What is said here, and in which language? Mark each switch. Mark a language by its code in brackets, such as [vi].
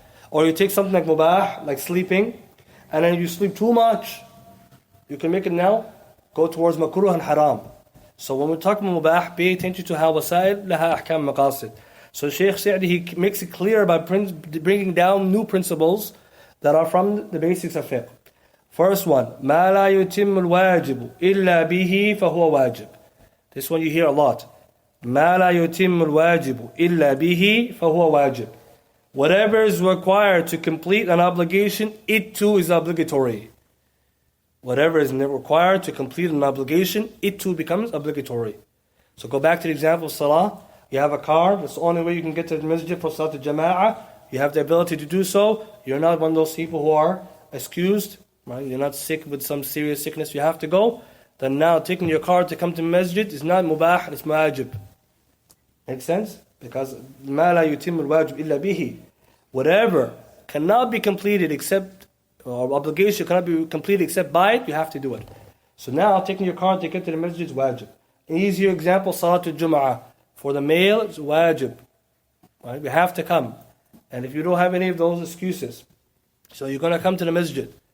[en] Or you take something like mubah, like sleeping, and then you sleep too much, you can make it now go towards makruh and haram. So when we talk about mubah, pay attention to how wasail laha ahkam maqasid. So Shaykh Sa'di, he makes it clear by bringing down new principles that are from the basics of fiqh. First one, [ar] ما لا يتم الواجب إلا به فهو واجب. [en] This one you hear a lot. [ar] ما لا يتم الواجب إلا به فهو واجب. [en] Whatever is required to complete an obligation, it too is obligatory. Whatever is required to complete an obligation, it too becomes obligatory. So go back to the example of salah. You have a car, that's the only way you can get to the masjid for salat al-jama'ah. You have the ability to do so. You're not one of those people who are excused, right? You're not sick with some serious sickness, you have to go. Then now taking your car to come to masjid is not mubah, it's wajib. Make sense? Because [ar] مَا لَا يُتِمُّ الْوَاجِبُ إِلَّا بِهِ. [en] Whatever cannot be completed except, or obligation cannot be completed except by it, you have to do it. So now taking your car to get to the masjid is wajib. An easier example, Salatul Jum'ah. For the male, it's wajib. Right? We have to come. And if you don't have any of those excuses, so you're going to come to the masjid.